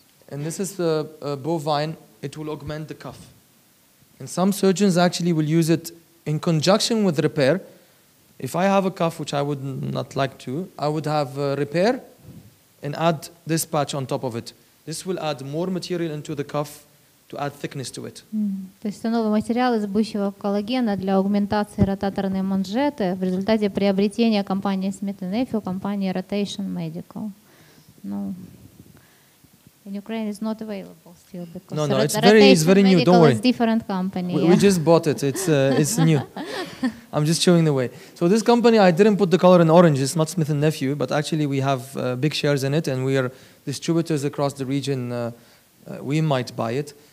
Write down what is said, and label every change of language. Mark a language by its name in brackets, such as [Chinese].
[English] And this is the bovine. It will augment the cuff. And some surgeons actually will use it in conjunction with repair. If I have a cuff, which I would not like to, I would have repair and add this patch on top of it. This will add more material into the cuff to add thickness to it. [Russian] То есть это новый материал из бычьего коллагена для аугментации ротаторной манжеты в результате приобретения компании Smith&Nephew, компании Rotation Medical. [English] No. In Ukraine, it's not available still because No, it's very new. Don't worry. It's different company. We just bought it. It's new. I'm just showing the way. So this company, I didn't put the color in orange. It's not Smith&Nephew, but actually we have big shares in it, and we are distributors across the region. We might buy it.